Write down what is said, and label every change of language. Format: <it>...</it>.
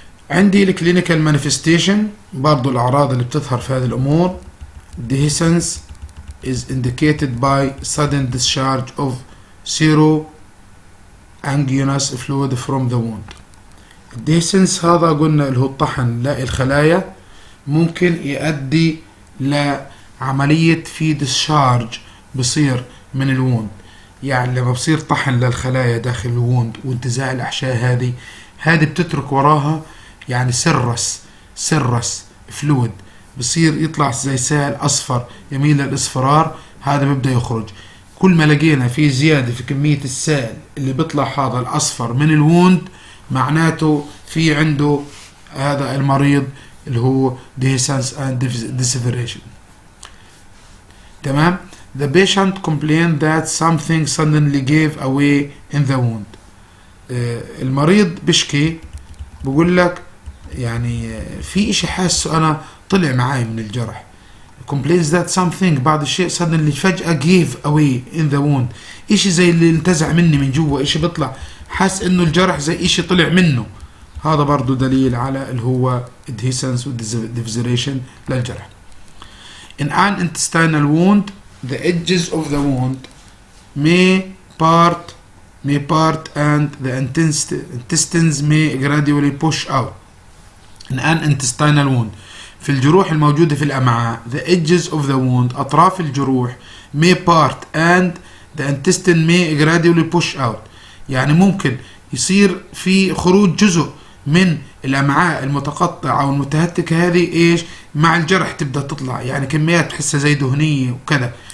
<ar>عندي الكلينيكال مانيفستيشن، برضو الأعراض اللي بتظهر في هذه الأمور.</ar> <en>dehiscence is indicated by sudden discharge of seroangiogenic fluid from the wound.</en> <ar>الديهيسنس هذا قلنا اللي هو الطحن للخلايا، ممكن يؤدي لعملية في ديسشارج بصير من الووند. يعني لما بصير طحن للخلايا داخل الووند وانتزاع الأحشاء هذه بتترك وراها يعني سرس فلويد، بصير يطلع زي سائل أصفر يميل للإصفرار، هذا بيبدأ يخرج. كل ما لقينا في زيادة في كمية السائل اللي بيطلع هذا الأصفر من الووند، معناته في عنده هذا المريض اللي هو</ar> <en>dehiscence and desiccation.</en> <ar>تمام.</ar> <en>The patient complained that something suddenly gave away in the wound.</en> <ar>المريض بشكي بقول لك يعني في اشي حاسه انا طلع معاي من الجرح.</ar> <en>complains that something</en> <ar>بعض الشيء suddenly فجأة</ar> <en>gave away in the wound،</en> <ar>اشي زي اللي انتزع مني من جوا، اشي بيطلع، حاس انه الجرح زي اشي طلع منه. هذا برضو دليل على اللي هو adhesions و desiccation للجرح.</ar> <en>In an intestinal wound the edges of the wound may part and the intestines may gradually push out. In an intestinal wound</en> <ar>في الجروح الموجودة في الأمعاء</ar> <en>the edges of the wound</en> <ar>أطراف الجروح</ar> <en>may part and the intestine may gradually push out،</en> <ar>يعني ممكن يصير في خروج جزء من الأمعاء المتقطعة أو المتهتكة هذه إيش مع الجرح تبدأ تطلع، يعني كميات تحسها زي دهنية وكذا.</ar>